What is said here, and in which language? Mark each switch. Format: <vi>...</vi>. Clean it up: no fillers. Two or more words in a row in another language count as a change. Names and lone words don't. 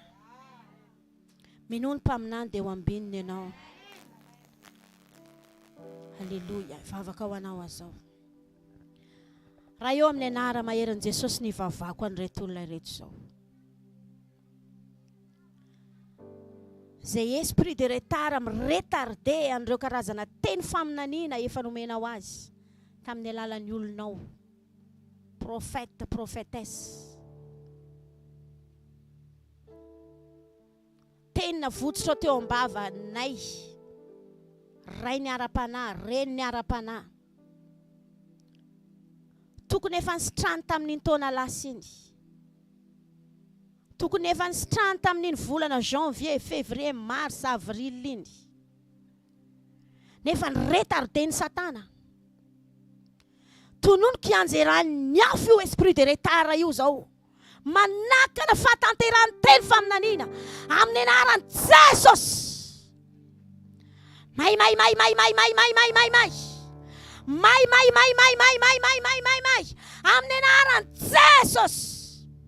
<mg>Minono mpaminany dia ho ambininy ianao. Halleluja. Vavaka ho anao azao. Raha eo amin'ny anara maherin'i Jesosy ny vavako an'ireto olona ireto zao. Zay</mg> <fr>esprit de retard</fr> <mg>miretarde an'ireo karazana teny faminaniana efa nomenao azy tamin'ny alalan'ny olonao.</mg> <fr>Prophète, prophétesse.</fr> <mg>Tena votsotro teo ambava nay. Ray ny ara-panahy, reny ny ara-panahy. Tokony efa nisitrahany tamin'iny taona lasa iny. Tokony efa nisitrahany tamin'iny volana</mg> <fr>janvier, février, mars, avril</fr> <mg>iny. Nefa niretardeny Satana. Tonono kianjerany niafo io</mg> <fr>esprit de retard</fr> <mg>io zao. Manakana fatanterany teny faminaniana amin'ny anaran'i Jesosy. May. Amin'ny anaran'i Jesosy.</mg>